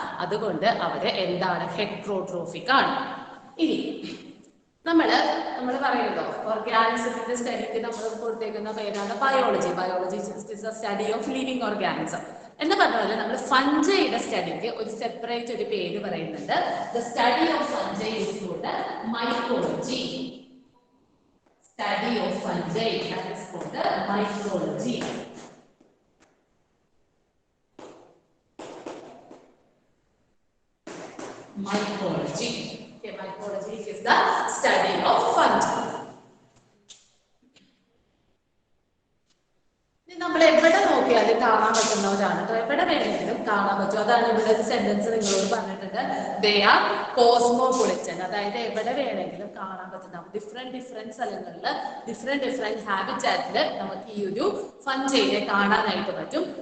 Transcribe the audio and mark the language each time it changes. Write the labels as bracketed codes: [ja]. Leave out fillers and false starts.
[ml] അതുകൊണ്ട് അവര് എന്താണ് ഹെറ്ററോട്രോഫിക് ആണ്. ഇനി നമ്മൾ പറയുമല്ലോ ഓർഗാനിസത്തിന്റെ സ്റ്റഡിക്ക് നമ്മൾ കൊടുത്തേക്കുന്ന പേരാണ് biology. [en] biology is a study of living organism [ml] എന്ന് പറഞ്ഞ നമ്മൾ ഫഞ്ചയുടെ സ്റ്റഡിക്ക് ഒരു സെപ്പറേറ്റ് ഒരു പേര് പറയുന്നുണ്ട്. [en] The study of fungi is called mycology. Study of fungi that is called mycology. Mycology. Okay, mycology is the study of fungi. [ml] നമ്മൾ എവിടെ നോക്കിയാലും കാണാൻ പറ്റുന്നവരാണ് കേട്ടോ. എവിടെ വേണമെങ്കിലും കാണാൻ പറ്റും. അതാണ് ഇവിടെ ഒരു സെന്റൻസ് നിങ്ങളോട് പറഞ്ഞിട്ടുണ്ട്. [en] They are cosmopolitan. [ml] അതായത് എവിടെ വേണമെങ്കിലും കാണാൻ പറ്റുന്ന ഡിഫറെന്റ് സ്ഥലങ്ങളിൽ ഡിഫറെന്റ് ഹാബിറ്റാറ്റില് നമുക്ക് ഈ ഒരു ഫഞ്ചൈനെ കാണാനായിട്ട് പറ്റും.